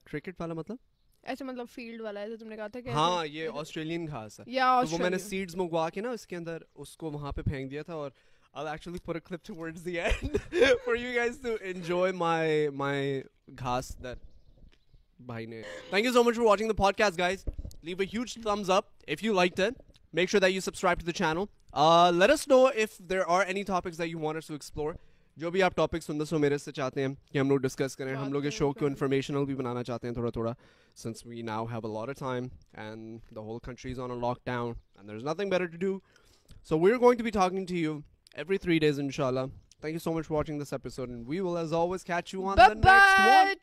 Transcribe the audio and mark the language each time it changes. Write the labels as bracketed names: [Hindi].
[Urdu] Cricket والا مطلب ایسے مطلب فیلڈ والا ہے جو تم نے کہا تھا کہ ہاں یہ آسٹریلین گھاس ہے. یا تو وہ میں نے سیڈز منگوا کے نا اس کے اندر اس کو وہاں پہ پھینک دیا تھا. اور [English] I'll actually put a clip towards the end for you guys to enjoy my [Urdu] ghaas that bhai ne. [English] Thank you so much for watching the podcast, guys. Leave a huge thumbs up if you liked it. Make sure that you subscribe to the channel. Let us know if there are any topics that you want us to explore. [Urdu] جو بھی آپ topic سننا سو میرے سے چاہتے ہیں کہ ہم لوگ ڈسکس کریں. ہم لوگ اس شو کو انفارمیشنل بھی بنانا چاہتے ہیں تھوڑا [English] since we now have a lot of time and the whole country is on a lockdown and there's nothing better to do. So we're going to be talking to you every 3 days, inshallah. Thank you so much for watching this episode, and we will, as always, catch you on the next one.